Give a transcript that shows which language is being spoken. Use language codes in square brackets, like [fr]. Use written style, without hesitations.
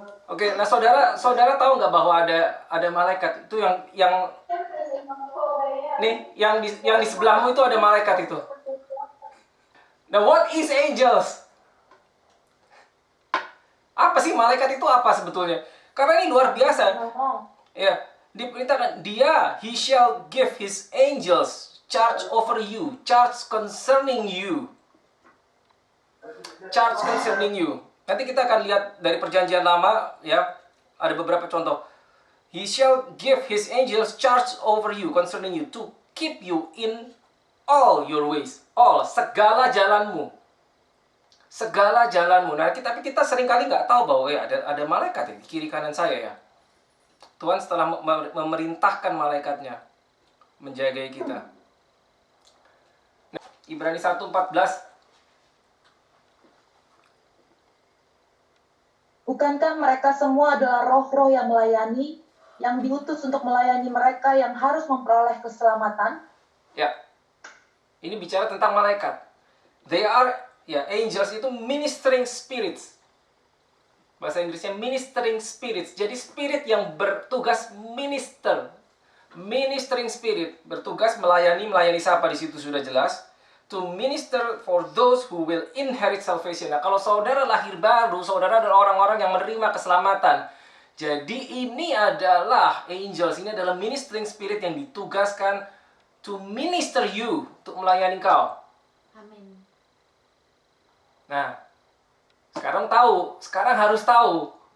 [id] Oke, nah saudara tahu nggak bahwa ada malaikat itu yang di sebelahmu itu ada malaikat itu. [en] Nah, what is angels? [id] Apa sih malaikat itu apa sebetulnya? Karena ini luar biasa. Ya, diperintahkan [en] he shall give his angels charge over you, charge concerning you. Charge concerning you. [id] Nanti kita akan lihat dari perjanjian lama ya, ada beberapa contoh. [en] He shall give his angels charge over you, concerning you, to keep you in all your ways. [id] All, segala jalanmu. Segala jalanmu. Nah, tapi kita seringkali nggak tahu bahwa ada malaikat di kiri kanan saya ya. Tuhan setelah memerintahkan malaikatnya menjaga kita. Nah, Ibrani 1:14. Bukankah mereka semua adalah roh-roh yang melayani, yang diutus untuk melayani mereka yang harus memperoleh keselamatan? Ya, ini bicara tentang malaikat. [en] They are, [id] angels itu ministering spirits. Bahasa Inggrisnya ministering spirits. Jadi spirit yang bertugas ministering spirit, bertugas melayani siapa di situ sudah jelas. [en] To minister for those who will inherit salvation. [id] Nah, kalau saudara lahir baru, saudara adalah orang-orang yang menerima keselamatan. Jadi ini adalah angels, ini adalah ministering spirit yang ditugaskan [en] to minister you, [id] untuk melayani kau. Amin. Nah, sekarang harus tahu.